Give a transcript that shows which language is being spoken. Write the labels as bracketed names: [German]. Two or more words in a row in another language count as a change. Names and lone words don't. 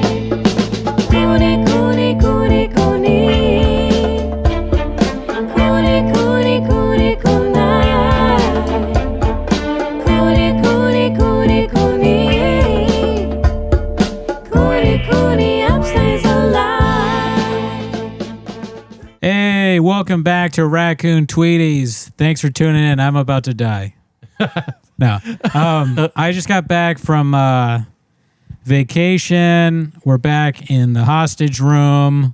[English] Cooney, Cooney, Cooney, Cooney. Cooney, Cooney, Cooney, Cooney. Cooney, Cooney, Cooney, Cooney. Cooney, Cooney, upstays alive. Hey, welcome back to Raccoon Tweeties. Thanks for tuning in. I'm about to die. No. I just got back from vacation. We're back in the hostage room.